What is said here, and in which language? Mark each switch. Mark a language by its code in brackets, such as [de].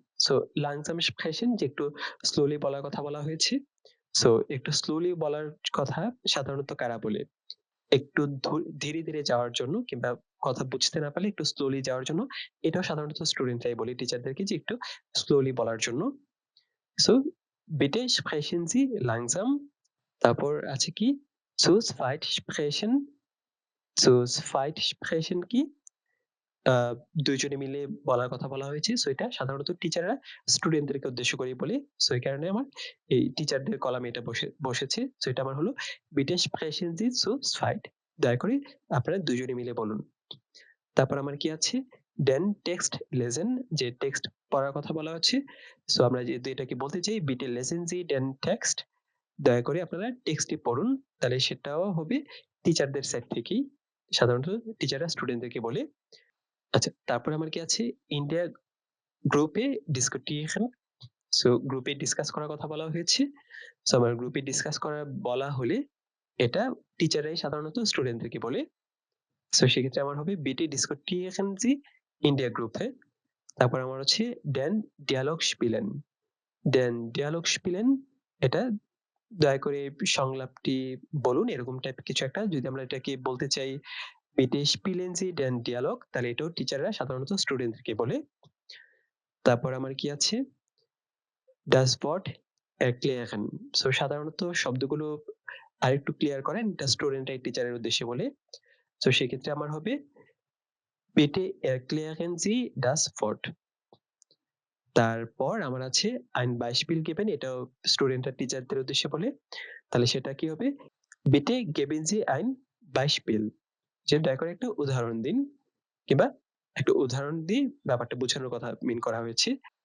[bn] So লাংজাম স্প্রেশন যে একটু slowly বলার কথা বলা হয়েছে। সো একটু স্লোলি বলার কথা সাধারণত কারা বলে? একটু ধীরে ধীরে যাওয়ার জন্য কিংবা কথা বুঝতে না পারলে একটু স্লোলি যাওয়ার জন্য, এটাও সাধারণত স্টুডেন্টরাই বলে টিচারদেরকে যে একটু স্লোলি বলার জন্য। [de] সো bitte sprechen Sie langsam। তারপর আছে কি? zu zweit sprechen। zu zweit sprechen কি? [bn] দুইজনে মিলে বলার কথা বলা হয়েছে। সো এটা সাধারণত টিচাররা স্টুডেন্টদেরকে উদ্দেশ্য করে বলে। সো এই কারণে আমার এই টিচারদের কলামে এটা বসেছে। [de] সো এটা আমার হলো bitte sprechen Sie zu zweit। [bn] দয়া করে আপনারা দুজনে মিলে বলুন। তারপর আমার কি আছে? den Text lesen, যে টেক্সট পড়ার কথা বলা হচ্ছে। সো আমরা যেহেতু এটাকে বলতে চাই bitte lesen Sie den Text, দয়া করে আপনারা টেক্সটটি পড়ুন। তাহলে সেটাও হবে টিচারদের সাইড থেকেই। সাধারণত টিচাররা স্টুডেন্টদেরকে বলে। আচ্ছা, তারপরে আমার কি আছে? ইন্ডিয়া গ্রুপে ডিসকutieren। সো গ্রুপে ডিসকাস করার কথা বলা হয়েছে। সো আমার গ্রুপে ডিসকাস করা বলা হলে এটা টিচাররাই সাধারণত স্টুডেন্টদেরকে বলে। [de] সো সেক্ষেত্রে আমার হবে bitte diskutieren Sie in der Gruppe। [bn] তারপর আমার হচ্ছে den Dialog spielen। den Dialog spielen এটা দয়া করে সংলাপটি বলুন, এরকম টাইপ কিছু একটা। যদি আমরা এটাকে বলতে চাই bitte spielen Sie den Dialog, তাহলে এটাও টিচাররা সাধারণত স্টুডেন্টদেরকে বলে। তারপর আমার কি আছে? das Wort erklären। সো সাধারণত শব্দগুলো আরেকটু ক্লিয়ার করেন, এটা স্টুডেন্টরাই টিচারের উদ্দেশ্যে বলে। [de] সো সেক্ষেত্রে আমার হবে bitte erklären Sie das Wort। [bn] তারপর আমার আছে ein Beispiel geben, এটাও স্টুডেন্টরা টিচারদের উদ্দেশ্যে বলে। তাহলে সেটা কি হবে? বিটে geben Sie ein Beispiel, যে দয়া করে একটা উদাহরণ দিন, কিংবা একটা উদাহরণ দিয়ে ব্যাপারটা বোঝানোর কথা মিন করা হয়েছে।